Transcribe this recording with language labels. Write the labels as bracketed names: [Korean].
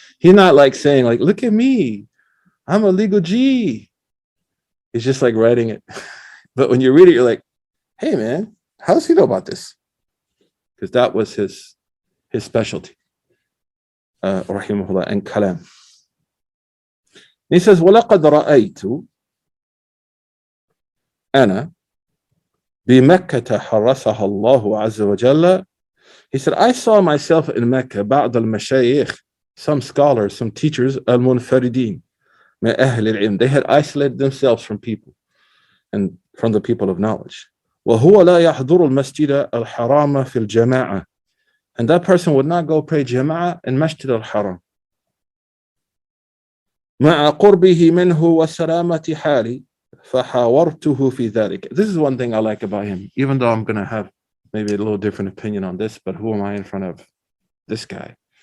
[English] He's not like saying like, look at me, I'm a legal G. He's just like writing it. But when you read it, you're like, hey man, how does he know about this? Because that was his specialty. Rahimahullah, and kalam. He says, [Arabic] وَلَقَدْ رَأَيْتُ أَنَا بِمَكَّةَ حَرَّسَهَا اللَّهُ عَزَّ وَجَلَّ. [English] He said, I saw myself in Mecca, [Arabic] بعض المشايخ, [English] some scholars, some teachers, [Arabic] المنفردين من أهل العلم. [English] They had isolated themselves from people and from the people of knowledge. [Arabic] وهو لا يحضر المسجد الحرام في الجماعة. [English] And that person would not go pray jama'ah in Masjid al-Haram. [Arabic] مع قربه منه وسلامة حالي. فحاورته في ذلك. [English] This is one thing I like about him, even though I'm going to have maybe a little different opinion on this, but who am I in front of this guy?